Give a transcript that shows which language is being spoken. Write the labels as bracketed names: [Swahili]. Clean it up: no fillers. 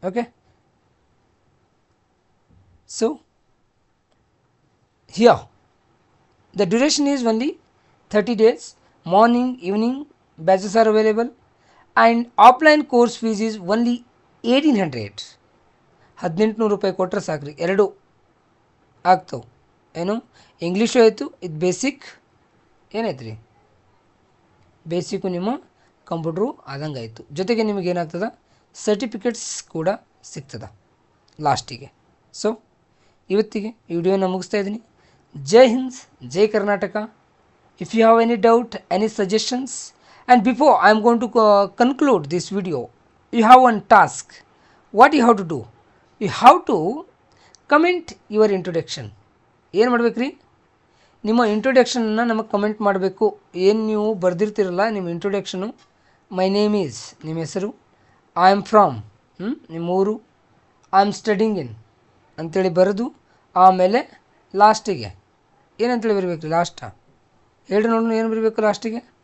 [English] Okay, so here the duration is only 30 days. Morning, evening batches are available, and offline course fees is only 1800. [Kannada] 1800 ರೂಪಾಯಿ ಕೊಟ್ಟರೆ ಸಾಕ್ರಿ, ಎರಡು ಆಗ್ತವೆ. ಏನು, English ಆಯಿತು, ಇದು ಬೇಸಿಕ್ ಏನೈತೆ ರೀ, ಬೇಸಿಕ್ಕು ನಿಮ್ಮ ಕಂಪ್ಯೂಟ್ರು ಆದಂಗೆ ಆಯಿತು. ಜೊತೆಗೆ ನಿಮಗೆ ಏನಾಗ್ತದೆ, ಸರ್ಟಿಫಿಕೇಟ್ಸ್ ಕೂಡ ಸಿಗ್ತದೆ ಲಾಸ್ಟಿಗೆ. ಸೊ ಇವತ್ತಿಗೆ ಈ ವಿಡಿಯೋನ ಮುಗಿಸ್ತಾ ಇದ್ದೀನಿ. ಜೈ ಹಿಂದ್, ಜೈ Karnataka. [English] If you have any doubt, any suggestions, and before I am going to conclude this video, you have one task. What you have to do? You have to comment your introduction. [Kannada] ಏನು ಮಾಡ್ಬೇಕ್ರಿ, ನಿಮ್ಮ ಇಂಟ್ರೊಡಕ್ಷನನ್ನು ನಮಗೆ comment ಮಾಡಬೇಕು. ಏನು ನೀವು ಬರೆದಿರ್ತಿರಲ್ಲ ನಿಮ್ಮ introduction, [English] my name is [Kannada] ನಿಮ್ಮ ಹೆಸರು, [English] I am from [Kannada] ನಿಮ್ಮ ಊರು, [English] I am studying in [Kannada] ಅಂಥೇಳಿ ಬರೆದು, ಆಮೇಲೆ ಲಾಸ್ಟಿಗೆ ಏನಂತೇಳಿ ಬರಬೇಕು, ಲಾಸ್ಟ ಹೇಳ್ರಿ ನೋಡೋಣ ಏನು ಬರಬೇಕು ಲಾಸ್ಟಿಗೆ.